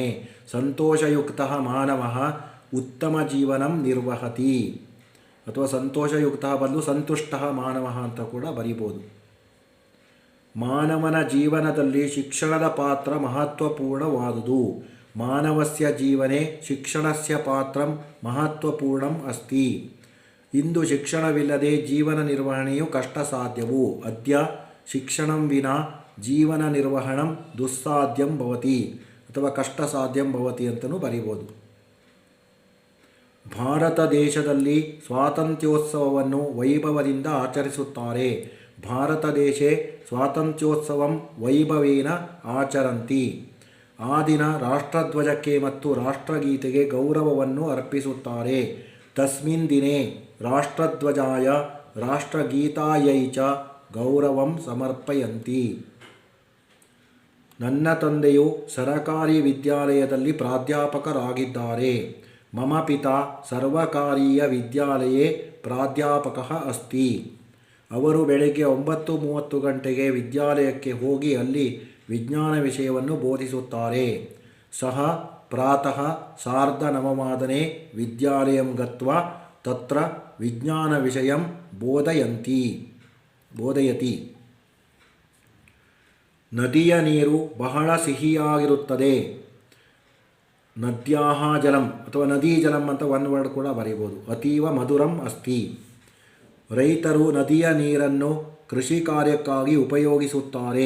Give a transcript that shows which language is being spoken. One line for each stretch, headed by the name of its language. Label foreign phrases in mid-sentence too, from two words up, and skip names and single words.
Sanskrit: ಸಂತೋಷಯುಕ್ತಃ ಮಾನವಃ ಉತ್ತಮ ಜೀವನಂ ನಿರ್ವಹತಿ ಅಥವಾ ಸಂತೋಷಯುಕ್ತಃ ಬಂದು ಸಂತುಷ್ಟಃ ಮಾನವಃ
Kannada: ಅಂತ ಕೂಡ ಬರೀಬೋದು. ಮಾನವನ ಜೀವನದಲ್ಲಿ ಶಿಕ್ಷಣದ ಪಾತ್ರ ಮಹತ್ವಪೂರ್ಣವಾದುದು.
Sanskrit: ಮಾನವಸ್ಯ ಜೀವನೆ ಶಿಕ್ಷಣಸ್ಯ ಪಾತ್ರಂ ಮಹತ್ವಪೂರ್ಣಂ ಅಸ್ತಿ.
Kannada: ಇಂದು ಶಿಕ್ಷಣವಿಲ್ಲದೆ ಜೀವನ ನಿರ್ವಹಣೆಯು ಕಷ್ಟ ಸಾಧ್ಯವು.
Sanskrit: ಅದ್ಯ ಶಿಕ್ಷಣಂ ವಿನಾ ಜೀವನ ನಿರ್ವಹಣಂ ದುಸ್ಸಾಧ್ಯಂ ಭವತಿ ಅಥವಾ ಕಷ್ಟ ಸಾಧ್ಯಂ ಭವತಿ
Kannada: ಅಂತಲೂ ಬರೀಬೋದು. ಭಾರತ ದೇಶದಲ್ಲಿ ಸ್ವಾತಂತ್ರ್ಯೋತ್ಸವವನ್ನು ವೈಭವದಿಂದ ಆಚರಿಸುತ್ತಾರೆ.
Sanskrit: ಭಾರತ ದೇಶೇ ಸ್ವಾತಂತ್ರ್ಯೋತ್ಸವಂ ವೈಭವೇನ ಆಚರಂತಿ.
Kannada: ಆ ದಿನ ರಾಷ್ಟ್ರಧ್ವಜಕ್ಕೆ ಮತ್ತು ರಾಷ್ಟ್ರಗೀತೆಗೆ ಗೌರವವನ್ನು ಅರ್ಪಿಸುತ್ತಾರೆ.
Sanskrit: ತಸ್ಮಿನ್ ದಿನೇ ರಾಷ್ಟ್ರಧ್ವಜಾಯ ರಾಷ್ಟ್ರಗೀತಾಯೈ ಚ ಗೌರವಂ ಸಮರ್ಪಯಂತಿ.
Kannada: ನನ್ನ ತಂದೆಯು ಸರಕಾರಿ ವಿದ್ಯಾಲಯದಲ್ಲಿ ಪ್ರಾಧ್ಯಾಪಕರಾಗಿದ್ದಾರೆ.
Sanskrit: ಮಮ ಪಿತಾ ಸರ್ವಕಾರೀಯ ವಿದ್ಯಾಲಯೇ ಪ್ರಾಧ್ಯಾಪಕಃ ಅಸ್ತಿ.
Kannada: ಅವರು ಬೆಳಗ್ಗೆ 9:30 ಗಂಟೆಗೆ ವಿದ್ಯಾಲಯಕ್ಕೆ ಹೋಗಿ ಅಲ್ಲಿ ವಿಜ್ಞಾನ ವಿಷಯವನ್ನು ಬೋಧಿಸುತ್ತಾರೆ.
Sanskrit: ಸಹ ಪ್ರಾತಃ ಸಾರ್ಧನವವಾದನೆ ವಿದ್ಯಾಲಯಂ ಗತ್ವಾ ತತ್ರ ವಿಜ್ಞಾನ ವಿಷಯಂ ಬೋಧಯತಿ.
Kannada: ನದಿಯ ನೀರು ಬಹಳ ಸಿಹಿಯಾಗಿರುತ್ತದೆ.
Sanskrit: ನದ್ಯಾಹ ಜಲಂ ಅಥವಾ ನದೀ ಜಲಂ
Kannada: ಅಂತ ಒಂದು ವರ್ಡ್ ಕೂಡ ಬರೀಬೋದು.
Sanskrit: ಅತೀವ ಮಧುರಂ ಅಸ್ತಿ.
Kannada: ರೈತರು ನದಿಯ ನೀರನ್ನು ಕೃಷಿ ಕಾರ್ಯಕ್ಕಾಗಿ ಉಪಯೋಗಿಸುತ್ತಾರೆ.